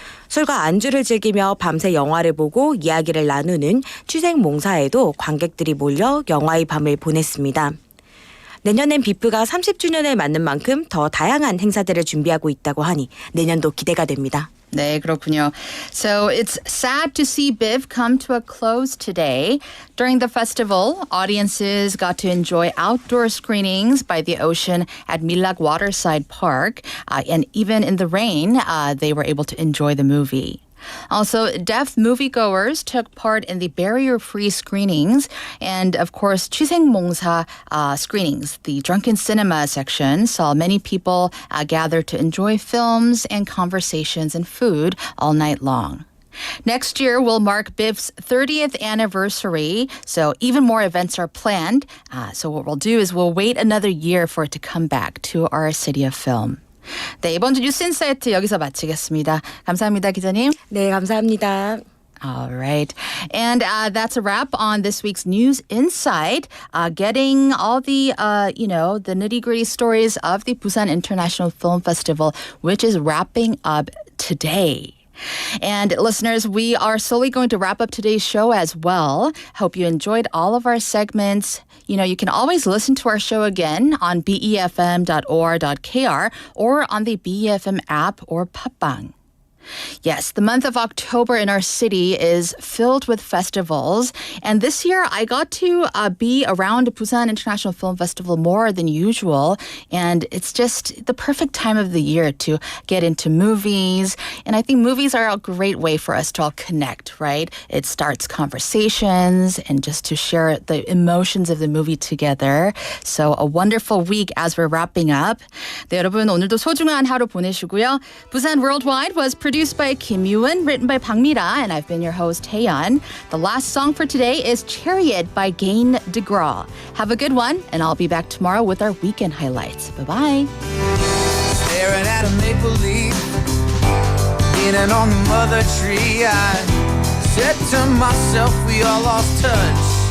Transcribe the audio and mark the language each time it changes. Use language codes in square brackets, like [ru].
[ko] 술과 안주를 즐기며 밤새 영화를 보고 이야기를 나누는 취생몽사에도 관객들이 몰려 영화의 밤을 보냈습니다. 내년엔 비프가 30주년을 맞는 만큼 더 다양한 행사들을 준비하고 있다고 하니 내년도 기대가 됩니다. 네, 그렇군요. [en] So it's sad to see BIF come to a close today. During the festival, audiences got to enjoy outdoor screenings by the ocean at Milak Waterside Park. And even in the rain, they were able to enjoy the movie. Also, deaf moviegoers took part in the barrier-free screenings and, of course, 취생몽사 screenings. The drunken cinema section saw many people gather to enjoy films and conversations and food all night long. Next year will mark BIF's 30th anniversary, so even more events are planned. So what we'll do is we'll wait another year for it to come back to our city of film. [ko] 네, 이번 주 뉴스 인사이트 여기서 마치겠습니다. 감사합니다, 기자님. 네, 감사합니다. [en] All right. And that's a wrap on this week's News Insight. Getting all the, the nitty-gritty stories of the Busan International Film Festival, which is wrapping up today. And listeners, we are slowly going to wrap up today's show as well. Hope you enjoyed all of our segments. You can always listen to our show again on befm.or.kr or on the BEFM app or 팟빵. Yes, the month of October in our city is filled with festivals. And this year, I got to be around Busan International Film Festival more than usual. And it's just the perfect time of the year to get into movies. And I think movies are a great way for us to all connect, right? It starts conversations and just to share the emotions of the movie together. So a wonderful week as we're wrapping up. [ko] 네, 여러분 오늘도 소중한 하루 보내시고요. [en] Busan Worldwide was produced by Kim Yoon, written by Bang Mira, and I've been your host, Taeyeon. The last song for today is Chariot by Gain DeGraw. Have a good one, and I'll be back tomorrow with our weekend highlights. Bye-bye. Staring at a maple leaf, leaning on the mother tree, I said to myself, we all lost touch.